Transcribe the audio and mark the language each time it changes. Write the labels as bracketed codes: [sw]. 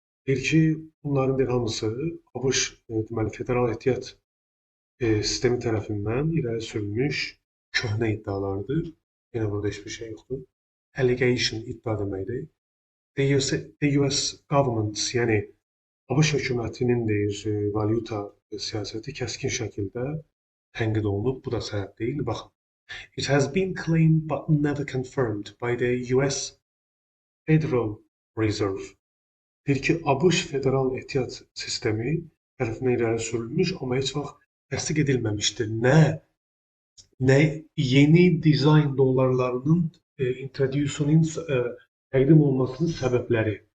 [az] Deyir ki, bunların bir hamısı ABŞ deməli federal ehtiyat sistemi tərəfindən irəli sürülmüş köhnə iddialardır. Yenə burada heç bir şey yoxdur. Allegation iddia deməkdir. [en] The US government, [az] yəni ABŞ hökumətinin deyir valyuta siyasəti kəskin şəkildə tənqid olunub. Bu da səbəb deyil. Baxın. [en] It has been claimed but never confirmed by the US Federal Reserve. [az] Deyir ki, ABŞ federal ehtiyat sistemi tərəfindən irəli sürülmüş, amma heç vaxt təsdiq edilməmişdir. Nə yeni dizayn dollarlarının introducing təqdim olunmasının səbəbləri.